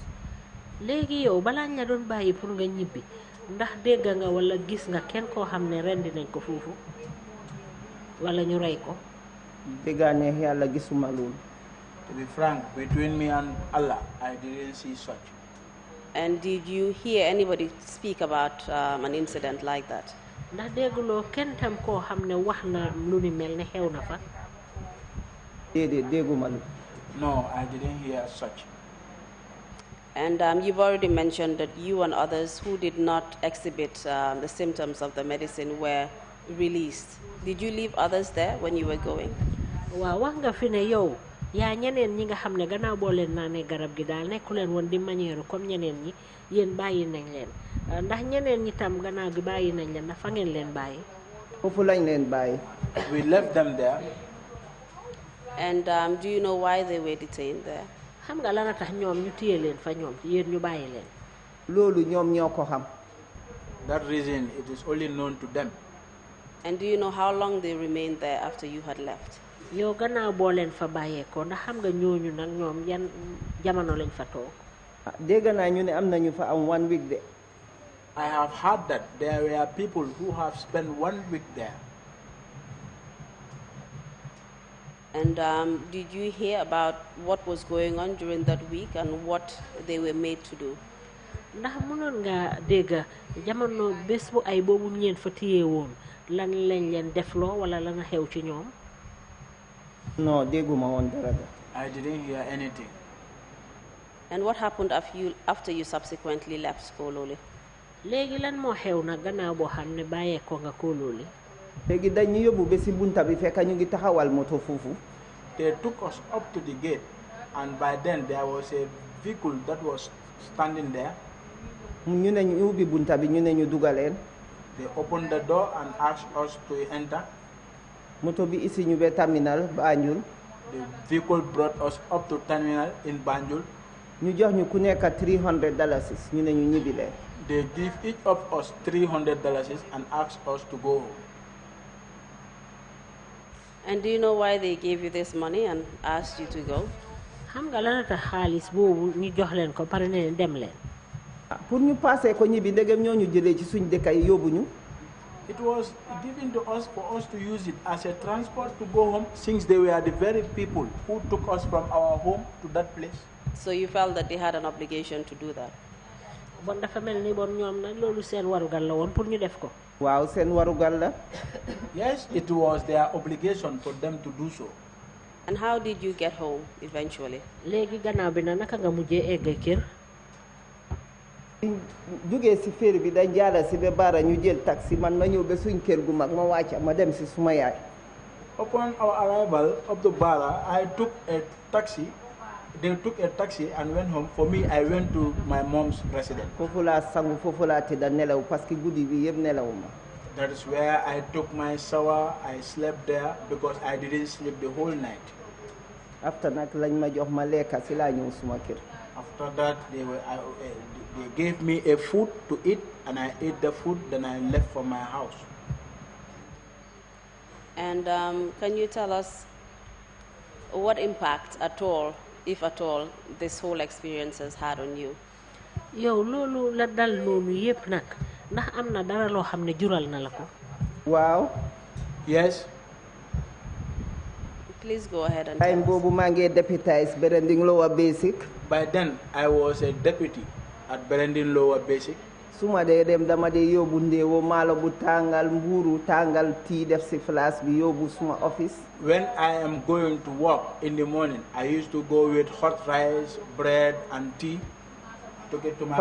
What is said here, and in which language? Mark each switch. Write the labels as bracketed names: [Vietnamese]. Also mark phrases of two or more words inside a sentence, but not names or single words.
[Wolof] léegi yow balaa ñu la doon bàyyi pour nga ñibbi ndax dégg nga wala gis nga kenn koo xam ne rendi nañ ko foofu wala ñu rey ko. déggaane yàlla gisuma loolu. [English] To be frank, between me and Allah, I didn't see such. And did you hear anybody speak about an incident like that? [Wolof] ndax dégguloo kenn tam koo xam ne wax na lu ni mel ne xew na fa. déedéet dégguma lu. [English] No, I didn't hear such. And you've already mentioned that you and others who did not exhibit the symptoms of the medicine were released, did you leave others there when you were going? [Wolof] waaw wax nga fi ne yow yaa ñeneen ñi nga xam ne gannaaw boo leen naanee garab gi daal nekku leen woon di [French] manière comme [Wolof] ñeneen ñi yéen bàyyi nañ leen ndax ñeneen ñi tam gannaaw gi bàyyi nañ leen ndax fa ngeen leen bàyyi. foofu lañ leen bàyyi. [English] We left them there. And do you know why they were detained there? [Wolof] xam nga lan a tax ñoom ñu téye leen fa ñoom yéen ñu bàyyi leen. loolu ñoom ñoo ko xam. [English] That reason, it is only known to them. And do you know how long they remained there after you had left? [Wolof] yow gannaaw boo leen fa bàyyeekoo ndax xam nga ñooñu nag ñoom yan jamono lañ fa toog. dégg naa ñu ne am nañu fa am 1 week de. [English] I have heard that there were people who have spent 1 week there. And did you hear about what was going on during that week and what they were made to do? [Wolof] ndax mënoon nga dégg jamono bés bu ay boobu ñeen fa téye woon lan lañ leen defloo wala lan a xew ci ñoom. non dégguma woon dara de. [English] I didn't hear anything. And what happened after you subsequently left Kololi? [Wolof] léegi lan moo xew nag gannaaw boo xam ne bàyyeekoo nga Kololi. léegi dañ ñu yóbbu ba si bunta bi fekk ñu ngi taxawal moto foofu. [English] They took us up to the gate, and by then there was a vehicle that was standing there. [Wolof] ñu ne ñu ubbi bunta bi ñu ne ñu dugaleen. [English] They opened the door and asked us to enter. [Wolof] moto bi isi ñu ba terminal Banjul. [English] The vehicle brought us up to terminal in Banjul. [Wolof] ñu jox ñu ku nekk $300 ñu ne ñu ñibbi leen. [English] They give each of us $300 and asked us to go home. And do you know why they gave you this money and asked you to go? [Wolof] xam nga lan a tax xaalis boobu ñu jox leen ko pare ne dem leen. pour ñu passé ko ñibbi ndegem ñoo ñu jëlee ci suñ dëkk yi yóbbu ñu. [English] It was given to us for us to use it as a transport to go home, since they were the very people who took us from our home to that place. So you felt that they had an obligation to do that? [Wolof] bon dafa mel ni bon ñoom nag loolu seen warugal la woon pour ñu def ko. waaw seen warugal la. [English] Yes, it was their obligation for them to do so. And how did you get home eventually? [Wolof] léegi gannaaw bi na naka nga mujjee egg kër. jógee si féeri bi dañ jaara si ba Bara ñu jël taxi man ma ñëw ba suñ kër gu mag ma wàcc ma dem si suma yaay. [English] Upon our arrival up to Bara, I took a taxi. They took a taxi and went home. For me, I went to my mom's residence. [Wolof] foofu laa sangu foofu laa tëdda nelaw parce que guddi bi yëpp nelawuma. [English] That is where I took my shower. I slept there because I didn't sleep the whole night. [Wolof] after nag lañ ma jox ma lekka si laa ñëw suma kër. [English] After that, they gave me a food to eat, and I ate the food. Then I left for my house. And can you tell us what impact at all, if at all, this whole experience has had on you? [Wolof] yow loolu la dal noonu yépp nag ndax am na dara loo xam ne jural na la ko. waaw. [English] Yes. Please go ahead and time tell us. [Wolof] boobu maa ngi deputize Berending Lower Basic. [English] By then, I was a deputy at Berending Lower Basic. [Wolof] suma dee dem dama dee yóbbu ndéewo maalo bu tàngal mbuuru tàngal tii def si flash bi yóbbu suma office. [English] When I am going to work in the morning, I used to go with hot rice, bread, and tea to get to my